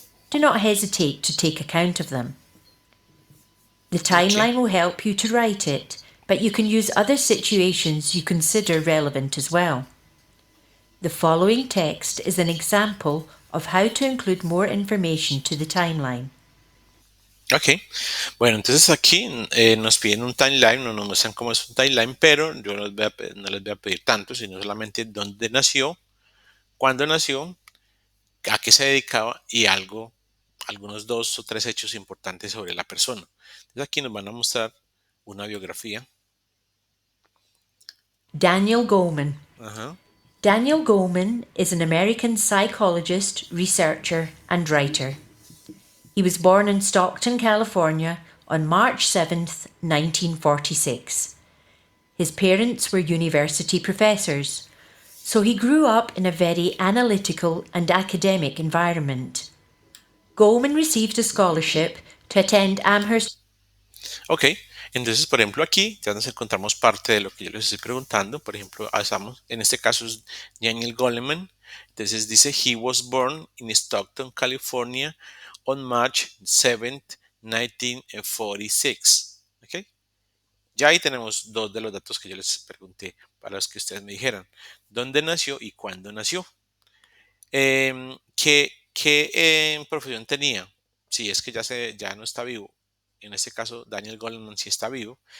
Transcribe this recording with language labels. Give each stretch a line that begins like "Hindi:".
English: Do not hesitate to take account of them. The Ok, timeline will help you to write it, but you can use other situations you consider relevant as well. The following text is an example of how to include more information to the timeline. ok.
Spanish: Bueno, entonces aquí nos piden un timeline, no nos muestran cómo es un timeline, pero yo no les voy a pedir tanto, sino solamente dónde nació, cuándo nació, a qué se dedicaba y algunos dos o tres hechos importantes sobre la persona. Entonces aquí nos van a mostrar una biografía.
English: Daniel Goleman. Ajá. Daniel Goleman is an American psychologist, researcher, and writer. He was born in Stockton, California on March 7th, 1946. His parents were university professors, so he grew up in a very analytical and academic environment. Goleman received a scholarship to attend Amherst.
Spanish: Ok, entonces por ejemplo aquí ya nos encontramos parte de lo que yo les estoy preguntando. Por ejemplo, estamos, en este caso es Daniel Goleman. Entonces dice,
English: he was born in Stockton, California on March 7th, 1946. ¿Ok?
Spanish: Ya ahí tenemos dos de los datos que yo les pregunté para los que ustedes me dijeran. ¿Dónde nació y cuándo nació? ¿Qué profesión tenía? Si es que ya no está vivo. En este caso, Daniel Goleman sí está vivo.